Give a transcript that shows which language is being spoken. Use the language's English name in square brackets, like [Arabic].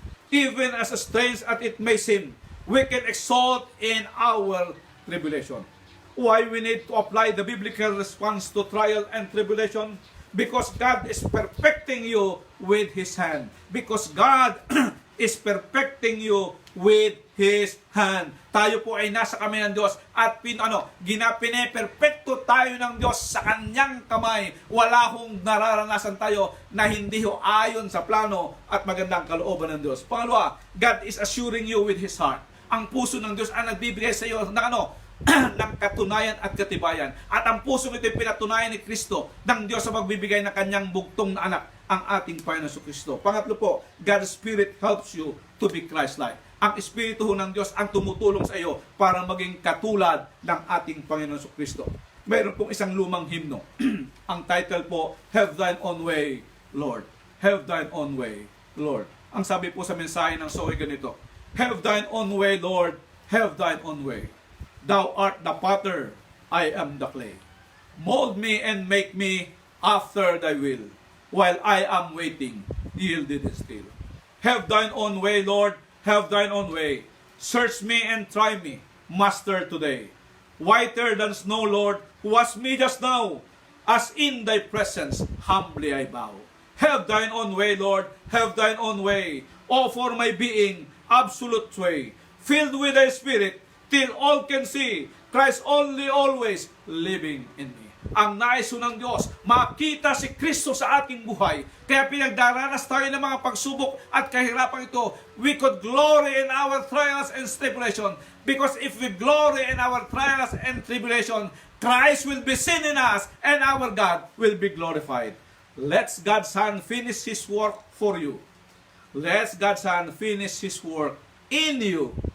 [English] Even as strange as it may seem, we can exalt in our tribulation. Why we need to apply the biblical response to trial and tribulation? Because God is perfecting you with His hand. Because God is perfecting you with His hand. [Filipino] Tayo po ay nasa kamay ng Diyos at ginapineperpekto tayo ng Diyos sa Kanyang kamay. Wala hong nararanasan tayo na hindi ho ayon sa plano at magandang kalooban ng Diyos. Pangalawa, [English] God is assuring you with His heart. [Filipino] Ang puso ng Diyos ang nagbibigay sa iyo ng ng katunayan at katibayan. At ang puso ito ay pinatunayan ni Kristo ng Diyos sa pagbibigay ng Kanyang bugtong na anak, ang ating Panginoon Kristo. Pangatlo po, [English] God's Spirit helps you to be Christ-like. [Filipino] Ang Espiritu ng Diyos ang tumutulong sa iyo para maging katulad ng ating Panginoon Kristo. Mayroon pong isang lumang himno. Ang title po, Have Thine Own Way, Lord. [English] Have Thine Own Way, Lord. [Filipino] Ang sabi po sa mensahe ng Zoe ganito, [English] Have Thine Own Way, Lord. Have Thine Own Way. Thou art the potter, I am the clay. Mold me and make me after Thy will, while I am waiting, yielded and still. Have Thine own way, Lord, have Thine own way. Search me and try me, Master, today. Whiter than snow, Lord, wash me just now, as in Thy presence humbly I bow. Have Thine own way, Lord, have Thine own way. O for my being, absolute way, filled with Thy Spirit, till all can see Christ only always living in me. [Filipino] Ang nais ng Diyos, makita si Kristo sa ating buhay. Kaya pinagdaranas tayo ng mga pagsubok at kahirapan ito. [English] We could glory in our trials and tribulation. Because if we glory in our trials and tribulation, Christ will be seen in us and our God will be glorified. Let God's Son finish His work for you. Let God's Son finish His work in you.